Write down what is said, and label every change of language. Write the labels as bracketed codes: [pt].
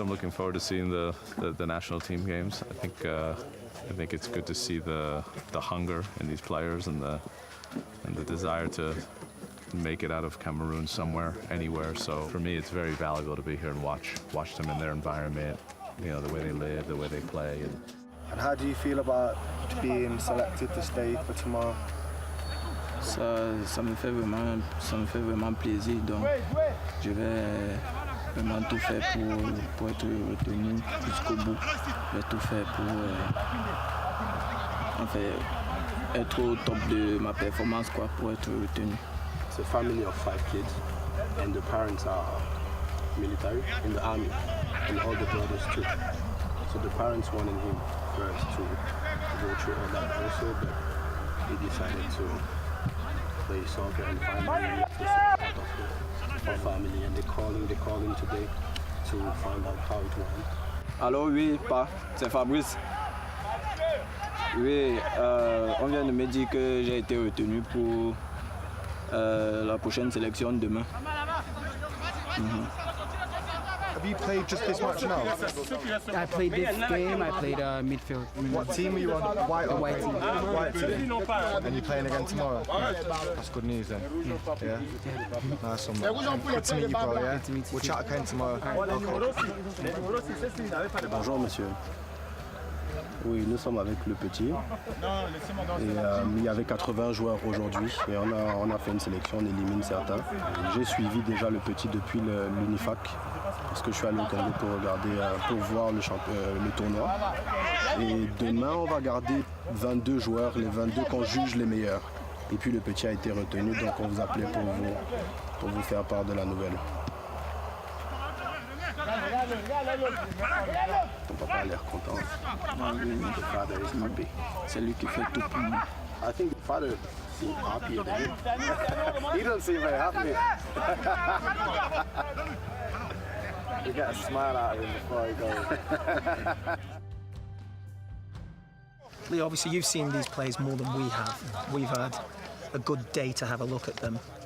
[en] I'm looking forward to seeing the national team games. I think it's good to see the hunger in these players and the desire to make it out of Cameroon somewhere, anywhere. So for me, it's very valuable to be here and watch them in their environment. You know, the way they live, the way they play. And how do you feel about being selected to stay for tomorrow? [fr] Ça me fait vraiment plaisir. Donc, je vais vraiment tout faire pour être retenu jusqu'au bout. Je vais tout faire pour être au top de ma performance pour être retenu. [en] It's a family of 5 kids, and the parents are military in the army, and all the brothers too. So the parents wanted him first to go through all that also, but he decided to play soccer and finally to support of the family, and they call him today to find out how it went. [fr] Alors oui, c'est Fabrice. Oui, on vient de me dire que j'ai été retenu pour la prochaine sélection demain. [en] Have you played just this match now? I played this game. I played midfield. What team are you on? White The white team. White team. And you're playing again tomorrow? That's good news then. Yeah? Nice one, man. Good to meet you, bro, yeah? We'll chat again tomorrow. [fr] Bonjour monsieur. Oui, nous sommes avec le petit. Et il y avait 80 joueurs aujourd'hui et on a fait une sélection, on élimine certains. J'ai suivi déjà le petit depuis l'Unifac parce que je suis allé au Congo pour regarder, pour voir le tournoi. Et demain, on va garder 22 joueurs, les 22 qu'on juge les meilleurs. Et puis le petit a été retenu, donc on vous appelait pour vous faire part de la nouvelle. Ton papa a l'air content. [en] The father is happy. [fr] C'est lui qui fait tout pour moi. [en] I think the father seems happier than him. He doesn't seem very happy. You get a smile out of him before he goes. Leo, obviously you've seen these players more than we have. We've had a good day to have a look at them.